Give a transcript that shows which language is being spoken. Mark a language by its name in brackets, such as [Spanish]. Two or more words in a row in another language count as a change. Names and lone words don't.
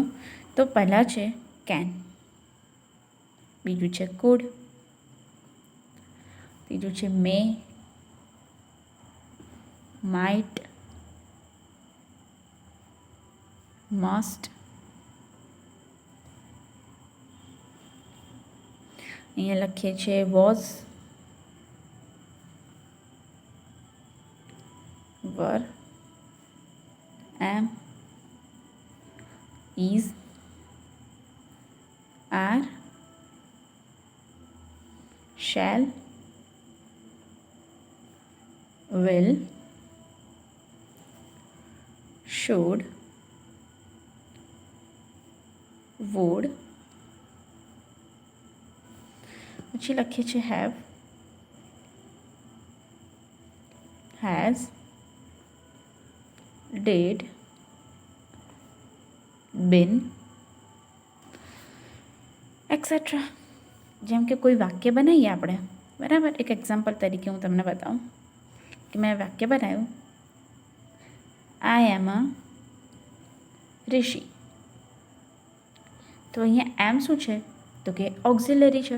[Gujarati] તો પહેલાં છે કેન, બીજું છે કુડ, ત્રીજું છે [English] may, might, [Gujarati] મસ્ટ, અહીંયા લખીએ છીએ વોઝ, [English] were, am, is, are, shall, will, should, would, [Gujarati] પછી લખીએ છીએ [English] have, has, did, been, [Gujarati] એક્સેટ્રા. જેમ કે કોઈ વાક્ય બનાવીએ આપણે, બરાબર. એક એક્ઝામ્પલ તરીકે હું તમને બતાવું કે મેં વાક્ય બનાવ્યું, [English] I am a ઋષિ. [Gujarati] તો અહીંયા એમ શું છે તો કે ઓક્ઝિલરી છે.